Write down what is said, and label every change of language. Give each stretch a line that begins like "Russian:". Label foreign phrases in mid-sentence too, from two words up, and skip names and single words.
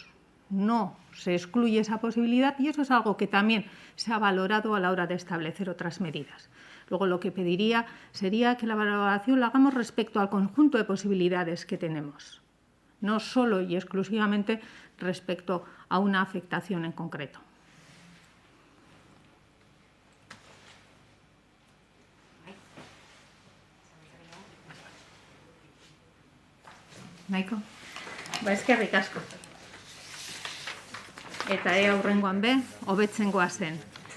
Spanish: No se excluye esa posibilidad y eso es algo que también se ha valorado a la hora de establecer otras medidas. Luego lo que pediría sería que la valoración la hagamos respecto al conjunto de posibilidades que tenemos, no solo y exclusivamente respecto a una afectación en concreto.
Basque: Nahiko? Eskerrik asko. Eta aurrengoan be, hobetzen goazen.